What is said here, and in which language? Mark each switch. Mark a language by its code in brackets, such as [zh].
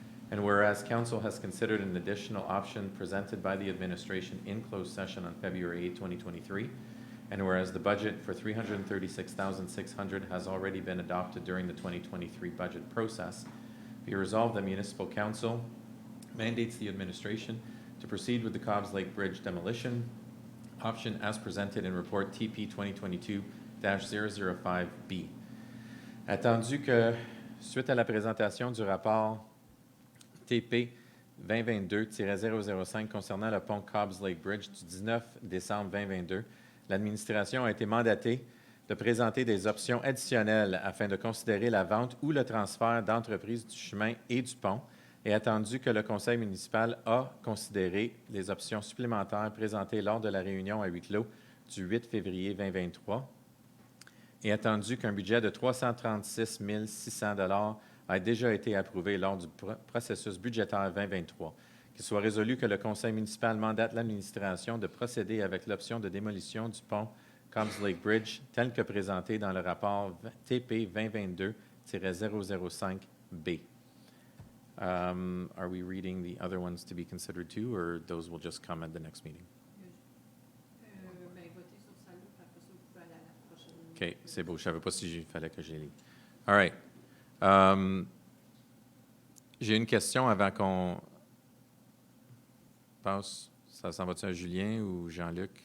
[en] And whereas Council has considered an additional option presented by the administration in closed session on February 8, 2023, and whereas the budget for $336,600 has already been adopted during the 2023 budget process, be resolved that Municipal Council mandates the administration to proceed with the Cobbs Lake Bridge demolition option as presented in Report TP 2022-005B. [fr] Attendu que, suite à la présentation du rapport TP 2022-005 concernant le pont Cobbs Lake Bridge du 19 décembre 2022, l'administration a été mandatée de présenter des options additionnelles afin de considérer la vente ou le transfert d'entreprises du chemin et du pont, et attendu que le conseil municipal a considéré les options supplémentaires présentées lors de la réunion à huis clos du 8 février 2023, et attendu qu'un budget de 336 600 $ a déjà été approuvé lors du processus budgétaire 2023, qu'il soit résolu que le conseil municipal mandate l'administration de procéder avec l'option de démolition du pont Cobbs Lake Bridge tel que présenté dans le rapport TP 2022-005B. [en] Are we reading the other ones to be considered too, or those will just come at the next meeting? [fr] Votez sur celle-là, puis après ça, vous pouvez aller à la prochaine OK, c'est beau. Je ne savais pas s'il fallait que je les lis. [en] All right. [fr] J'ai une question avant qu'on passe. Ça s'en va-tu à Julien ou Jean-Luc?